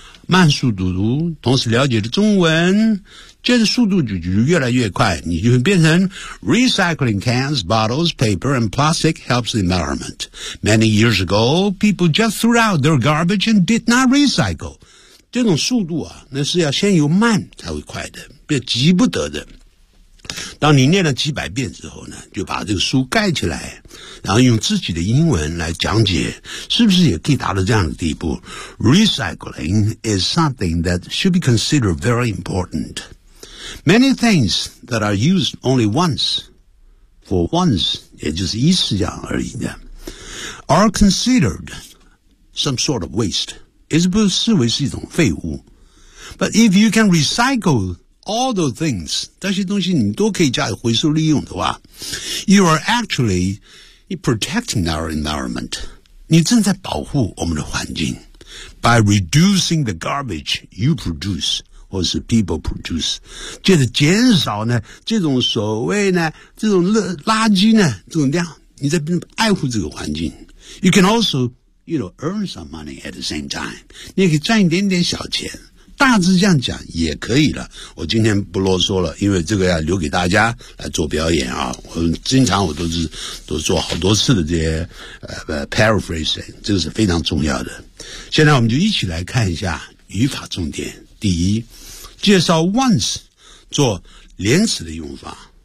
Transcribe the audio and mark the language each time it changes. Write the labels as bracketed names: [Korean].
[Chinese] 慢速读读，同时了解了中文，接着速度就越来越快，你就会变成 [English] Recycling cans, bottles, paper and plastic helps the environment. Many years ago, people just threw out their garbage and did not recycle. [Chinese] 这种速度啊，那是要先由慢才会快的，别急不得的。当你念了几百遍之后呢，就把这个书盖起来，然后用自己的英文来讲解，是不是也可以达到这样的地步？ [English] Recycling is something that should be considered very important. Many things that are used only once, for once, [Chinese] 也就是一次这样而已的， [English] are considered some sort of waste. [Chinese] 也是不视为是一种废物。 [English] But if you can recycleAll those things, [Chinese] 这些东西你都可以加以回收利用的话， [English] You are actually protecting our environment. [Chinese] 你正在保护我们的环境。 [English] By reducing the garbage you produce, [Chinese] 或是 [English] people produce, [Chinese] 接着减少呢这种所谓呢这种垃圾呢这种量，你在爱护这个环境。 [English] You can also, you know, earn some money at the same time. [Chinese] 你也可以赚一点点小钱。大致这样讲也可以了，我今天不啰嗦了，因为这个要留给大家来做表演啊。我经常我都做好多次的这些paraphrasing， 这个是非常重要的。现在我们就一起来看一下语法重点。第一，介绍 once 做连词的用法。